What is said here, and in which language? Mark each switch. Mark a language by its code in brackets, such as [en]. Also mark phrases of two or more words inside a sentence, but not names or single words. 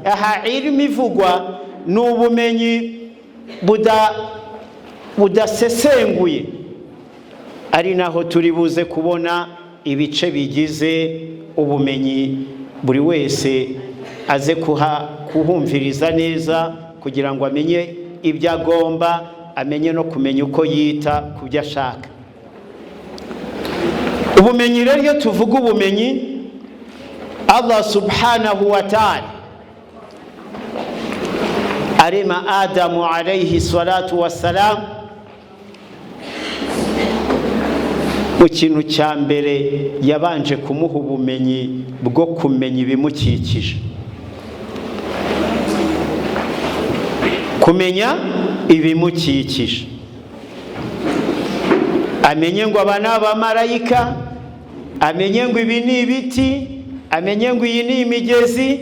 [rw] Aha ilmu ivugwa ni ubumenyi budasesenguye, ari naho turi buze kubona ibice bigize ubumenyi, buri wese aze kuhumviriza neza kugira ngo amenye ibyo agomba, amenye no kumenya uko yita ku byo ashaka. Ubumenyi rero iyo tuvuga ubumenyi, [ar] الله سبحانه و تعالى arema Adamu عليه الصلاة والسلام, [rw] mu kintu cya mbere yabanje kumuha ubumenyi bwo kumenya ibimukikije, kumenya ibimukikije, amenye ngo aba ni abamarayika, amenye ngo ibi ni ibiti, amenye ngo iyi ni imigezi.